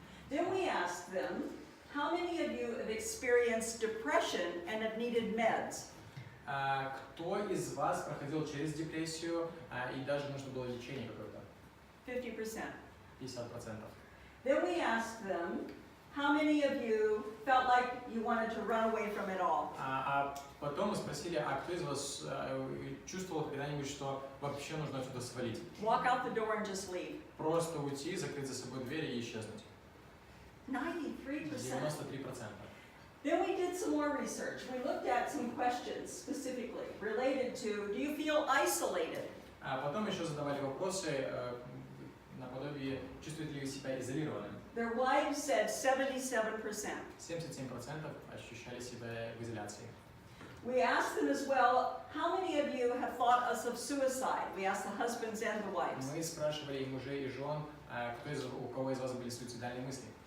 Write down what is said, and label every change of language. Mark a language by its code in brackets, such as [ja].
[en] Then we asked them, how many of you have experienced depression and have needed meds? [ru] Кто из вас проходил через депрессию и даже нужно было лечение какое-то? [en] 50%. [ru] 50%. [en] Then we asked them, how many of you felt like you wanted to run away from it all? [ru] А потом мы спросили, а кто из вас чувствовал когда-нибудь, что вообще нужно отсюда свалить? [en] Walk out the door and just leave. [ru] Просто уйти, закрыть за собой дверь и исчезнуть. [en] 93%. [ru] 93%. [en] Then we did some more research. We looked at some questions specifically related to, do you feel isolated? [ru] А потом еще задавали вопросы наподобие, чувствуете ли вы себя изолированным? [en] Their wives said 77%. [ru] 77% ощущали себя в изоляции. [en] We asked them as well, how many of you have thought of suicide? We asked the husbands and the wives. [ru] Мы спрашивали и мужей, и жен, у кого из вас были суицидальные мысли?